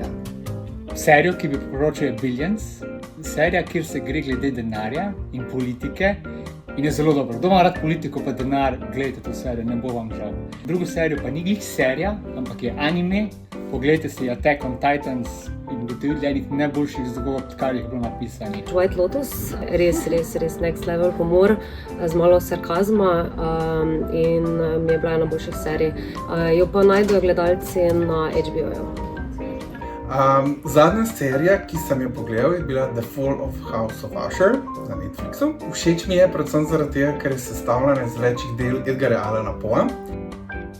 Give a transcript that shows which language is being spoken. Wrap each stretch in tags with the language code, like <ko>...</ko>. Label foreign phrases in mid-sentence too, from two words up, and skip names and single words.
<sl>Serijo, ki bi priporočil, je Billions. Serija, kjer se gre glede denarja in politike in je zelo dobro. Kdo ima rad politiko pa denar, gledajte to serijo, ne bo vam žal. Drugo serijo pa ni glih serija, ampak je anime. Poglejte si Attack on Titans in ugotovili enih najboljših zgodb, kar jih bilo napisani. White Lotus, res</sl> <en>next level</en> <sl>humor, z malo sarkazma in mi je bila ena boljših serij. Jo pa najdejo gledalci na HBO-ju. Zadnja serija, ki sem jo pogledal, je bila The Fall of House of Usher na Netflixu. Všeč mi je predvsem zaradi tega, ker je sestavljena iz večjih del Edgarja Allana Poea.</sl>